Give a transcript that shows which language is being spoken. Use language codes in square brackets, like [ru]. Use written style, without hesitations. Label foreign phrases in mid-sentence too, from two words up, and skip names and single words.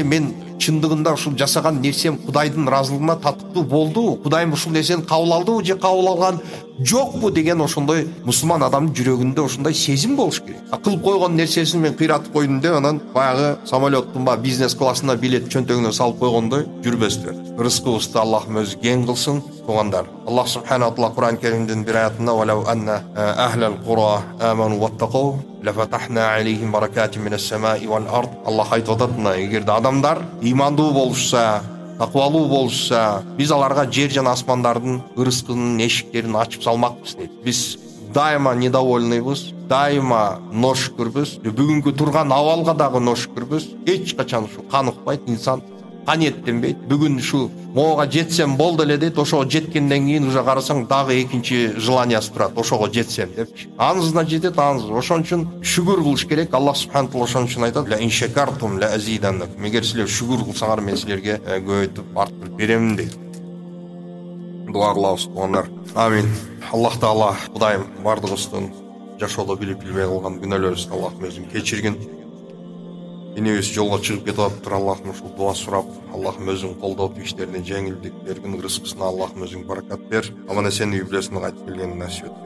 [ky] Мен чындыгында ушул жасаган нерсем Кудайдын ыраазылыгына татыктуу болду, Кудайым ушул нерсени кабыл алдыбы же кабыл алган жокпу деген ошондой мусулман адамдын жүрөгүндө ошондой сезим болуш керек. Кылып койгон нерсесин мен кыйратып койдум деп анан баягы самолеттун бизнес классына билет чөнтөгүнө салып койгондой жүрбөстөр. Рызкыбызды Аллахым өзү кең кылсын. Туугандар, [ar] الله سبحانه وتعالى [ky] Кур'ан Керимдин бир аятында [ar] «ولو أن أهل القرى آمنوا واتقوا لفتحنا عليهم بركات من السماء والأرض». [ky] Аллах айтып атат, эгерде адамдар имандуу болушса, таквалуу болушса, биз аларга жер жана асмандардын ырыскынын эшиктерин ачып салмакпыз дейт. Биз дайыма недовольныйбыз, дайыма ношүкүрбүз, бүгүнкү турган абалга дагы ношүкүрбүз. Эч качан ушу каныкпайт, инсан каниеттенбейт. Бүгүн ушу моога жетсем болду эле дейт, ошого жеткенден кийин уже карасаң дагы экинчи желаниясы турат, ошого жетсем депчи. Аңызына жетет, аңыз. Ошон үчүн шүгүр кылыш керек. [ar] الله سبحانه وتعالى [ky] ошон үчүн айтат: [ar] «لئن شكرتم لأزيدنكم». [ky] Эгер силер шүгүр кылсаңар, мен силерге көбөйтүп арттырып берем дейт. Дуа кылабыз, туугандар. Амин. Аллах Таала Кудайым бардыгыбыздын жашоодо билип билбей кылган күнөөлөрүбүздү Аллахым өзүң кечиргин. Энебиз жолго чыгып кетип атыптыр, Аллахтан ушул дуа сурап, Аллахым өзүң колдоп иштерине жеңилдик бергин, рызкысына Аллахым өзүң баракат бер, аман эсен үй бүлөсүнө кайтып келгенин насип эткин.